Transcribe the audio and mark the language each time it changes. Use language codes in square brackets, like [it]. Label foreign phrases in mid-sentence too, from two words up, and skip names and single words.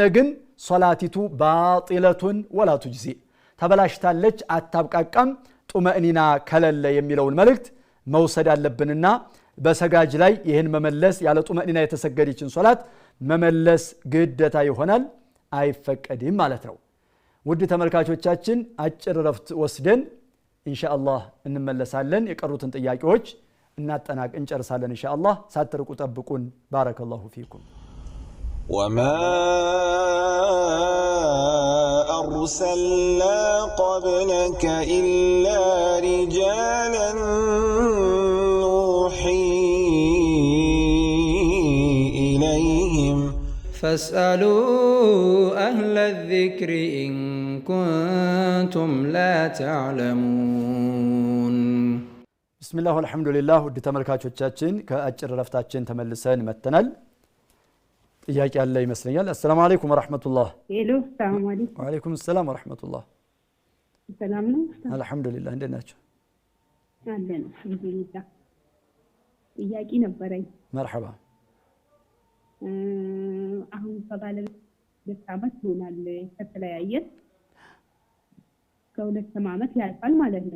[am] ግን [ar] صلاته باطلة ولا تجزئ [am] ተበላሽታለች፣ አታብቃቃም። ጡመእኒና ከለለ የሚለውን መልእክት መውሰድ አለብንና በሰጋጅ ላይ ይህን መመለስ ያለ ጡመእኒና የተሰገደችን ሶላት መመለስ ግዴታ ይሆናል፣ አይፈቀድም ማለት ነው። ውድ ተመልካቾቻችን አጭር ረፍት ወስደን ኢንሻአላህ እንመለሳለን። የቀሩትን ጥያቄዎች እንጨርሳለን ኢንሻአላህ። ሳትርቁ ጠብቁን። [ar] بارك الله فيكم። وما أرسلنا قبلك إلا رجالا نوحي إليهم فاسألوا أهل الذكر إن كنتم لا تعلمون. بسم الله والحمد لله. [am] ودي ተመልካቾቻችን ከአጭር ረፍታችን ተመልሰን መተናል። ጥያቄ አለ ይመስለኛል። [ar] السلام عليكم ورحمة الله. ሄሎ سلام عليكم። وعليكم السلام ورحمة الله. [am] ሰላም ነው? [ar] الحمد لله [am] እንዴት ናችሁ? አለን አልሐምዱሊላህ። ጥያቄ ነበረኝ። [ar] مرحبا. [am] አሁን ከባለቤት 2 ዓመት ሆኗል ከተለያየን። ከ2 ዓመት ያልፋል ማለት ነው።